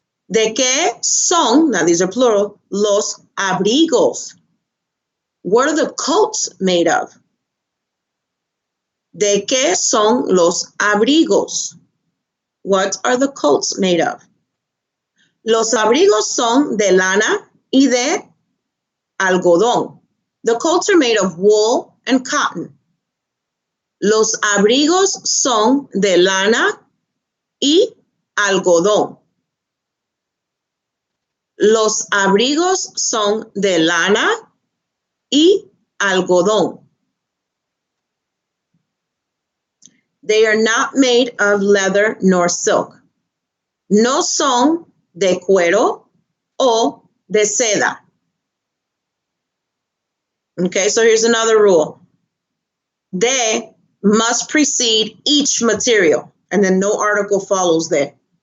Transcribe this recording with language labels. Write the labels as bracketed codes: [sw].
[es] ¿De qué son, [en] now these are plural, [es] los abrigos? [en] What are the coats made of? [es] ¿De qué son los abrigos? [en] What are the coats made of? [es] Los abrigos son de lana y de algodón. [en] The coats are made of wool and cotton. [es] Los abrigos son de lana y algodón. Los abrigos son de lana y algodón. [en] They are not made of leather nor silk. [es] No son de cuero o de seda. [en] Okay, so here's another rule. De must precede each material, and then no article follows there.